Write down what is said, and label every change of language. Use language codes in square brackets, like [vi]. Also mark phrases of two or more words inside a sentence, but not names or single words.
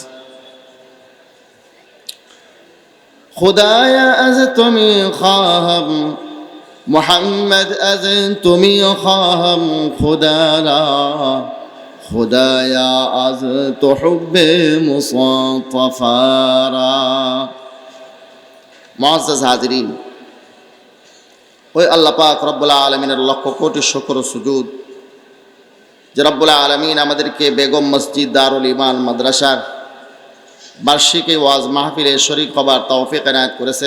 [fa] خدایا از تو می خواهم محمد از تو می خواهم خدا را خدایا از تو حب مصطفی را [bn] মুআজ্জাজ হাজিরিন, ওই আল্লাহ পাক রব্বুল আলামিনের লক্ষ কোটি শুকর ও সুজুদ যে রব্বুল আলামিন আমাদেরকে বেগম মসজিদ দারুল ঈমান মাদ্রাসার বার্ষিকী ওয়াজ মাহফিলে শরীক হবার তৌফিক এনায়েত করেছেন।